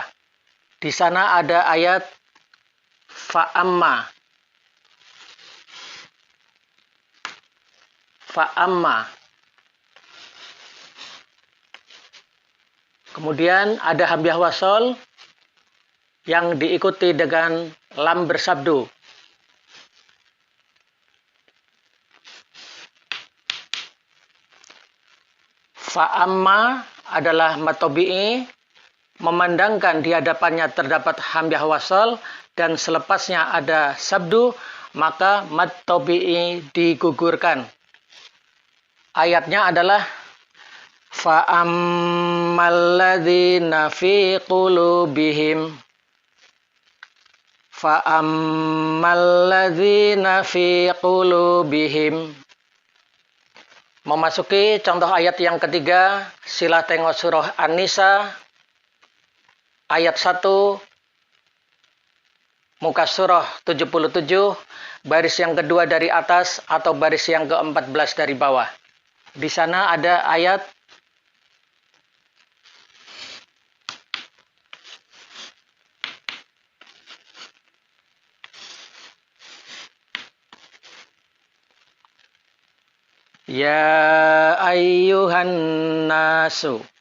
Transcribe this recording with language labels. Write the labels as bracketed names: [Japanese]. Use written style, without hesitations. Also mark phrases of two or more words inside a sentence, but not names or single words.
[Malay] Di sana ada ayat fa'amma. Fa'amma. Kemudian ada hamzah wasol yang diikuti dengan lam bersabdu. Fa'amma adalah mad tabi'i, memandangkan di hadapannya terdapat hamzah wasol dan selepasnya ada sabdu, maka mad tabi'i digugurkan. Ayatnya adalah [Arabic] فأما الذين في قلوبهم فأما الذين في قلوبهم. [Malay] Memasuki contoh ayat yang ketiga, sila tengok surah An-Nisa ayat 1 muka surah 77 baris yang kedua dari atas atau baris yang ke-14 dari bawah. Di sana ada ayat [Arabic] يا أيها الناس.